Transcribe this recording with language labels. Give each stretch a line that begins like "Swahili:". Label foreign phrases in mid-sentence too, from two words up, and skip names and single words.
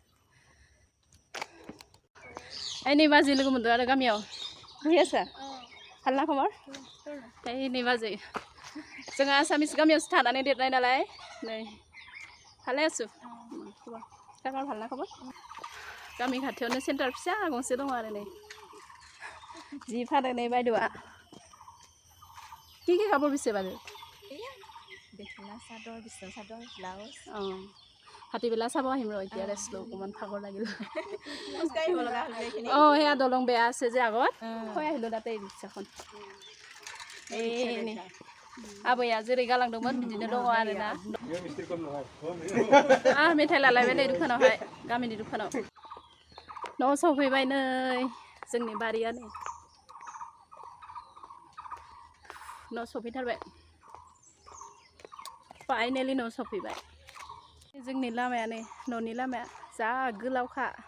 Bodo: ओइ नै बाजै लोगो मोनदों आरो गामियाव फैयासै हालना खबर ओइ नै बाजै जोंहा आसामिस गामियावसो थानानै देरनाय नालाय नै भाले आছো खबर गामियाव भालना खबर गामि खाथियावनो सेन्टार फिसा गंसे दङ आरो नै जि फानो नै बायद'आ
Assamese: কি কাপোৰ পিছে বাৰু মেখেলা চাদৰ বিচনা চাদৰ ব্লাউজ হাতীবেলা চাব আহিম ৰ এতিয়া ৰেষ্ট লওঁ অকণমান ভাগৰ লাগিল খোজকাঢ়িব লগা হ'ল এইখিনি সেয়া দলং বেয়া আছে যে আগত থৈ আহিলোঁ তাতে ৰিক্সাখন এই
Bodo: नै आबैया जेरै गालांदोंमोन बिदिनो दङ आरोना मेथाइ लालायबाय नै दखानावहाय गामिनि दखानाव न' सफैबाय नै जोंनि बारिया नै न' सफैथारबाय फाइनेलि न' सफैबाय जोंनि लामाया नै न'नि लामाया जा गोलावखा